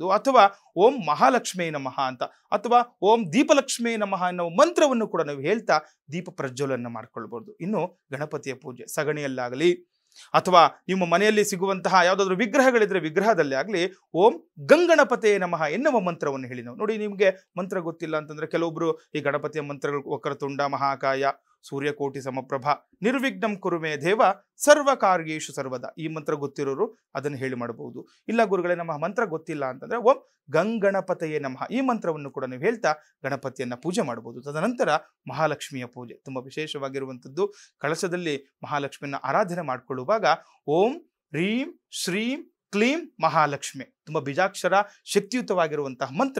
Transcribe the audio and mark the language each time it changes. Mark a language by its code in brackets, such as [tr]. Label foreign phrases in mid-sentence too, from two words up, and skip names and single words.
[kn] ಅಥವಾ [sa] ಓಂ ಮಹಾಲಕ್ಷ್ಮೀ ನಮಃ [kn] ಅಂತ, ಅಥವಾ [sa] ಓಂ ದೀಪಲಕ್ಷ್ಮೀ ನಮಃ [kn] ಅನ್ನೋ ಮಂತ್ರವನ್ನು ಕೂಡ ನಾವು ಹೇಳ್ತಾ ದೀಪ ಪ್ರಜ್ವಲನ ಮಾಡ್ಕೊಳ್ಬಹುದು. ಇನ್ನು ಗಣಪತಿಯ ಪೂಜೆ ಸಗಣಿಯಲ್ಲಾಗಲಿ ಅಥವಾ ನಿಮ್ಮ ಮನೆಯಲ್ಲಿ ಸಿಗುವಂತಹ ಯಾವುದಾದ್ರೂ ವಿಗ್ರಹಗಳಿದ್ರೆ ವಿಗ್ರಹದಲ್ಲಿ ಆಗಲಿ [sa] ಓಂ ಗಂಗಣಪತೇ ನಮಃ [kn] ಎನ್ನುವ ಮಂತ್ರವನ್ನು ಹೇಳಿ ನಾವು. ನೋಡಿ, ನಿಮಗೆ ಮಂತ್ರ ಗೊತ್ತಿಲ್ಲ ಅಂತಂದ್ರೆ ಕೆಲವೊಬ್ರು ಈ ಗಣಪತಿಯ ಮಂತ್ರಗಳು [sa] ವಕ್ರತುಂಡ ಮಹಾಕಾಯ ಸೂರ್ಯಕೋಟಿ ಸಮಪ್ರಭಾ ನಿರ್ವಿಘ್ನಂ ಕುರುಮೇ ದೇವ ಸರ್ವ ಕಾರ್ಯೇಷು ಸರ್ವದ. [kn] ಈ ಮಂತ್ರ ಗೊತ್ತಿರೋರು ಅದನ್ನು ಹೇಳಿ ಮಾಡಬಹುದು. ಇಲ್ಲ ಗುರುಗಳೇ ನಮ್ಮ ಮಂತ್ರ ಗೊತ್ತಿಲ್ಲ ಅಂತಂದ್ರೆ [sa] ಓಂ ಗಂಗಣಪತಯೇ ನಮಃ [kn] ಈ ಮಂತ್ರವನ್ನು ಕೂಡ ನೀವು ಹೇಳ್ತಾ ಗಣಪತಿಯನ್ನ ಪೂಜೆ ಮಾಡಬಹುದು. ತದನಂತರ ಮಹಾಲಕ್ಷ್ಮಿಯ ಪೂಜೆ ತುಂಬಾ ವಿಶೇಷವಾಗಿರುವಂಥದ್ದು. ಕಳಶದಲ್ಲಿ ಮಹಾಲಕ್ಷ್ಮಿಯನ್ನ ಆರಾಧನೆ ಮಾಡಿಕೊಳ್ಳುವಾಗ [sa] ಓಂ ಹ್ರೀಂ ಶ್ರೀಂ ಕ್ಲೀಂ ಮಹಾಲಕ್ಷ್ಮಿ [kn] ತುಂಬಾ ಬೀಜಾಕ್ಷರ ಶಕ್ತಿಯುತವಾಗಿರುವಂತಹ ಮಂತ್ರ.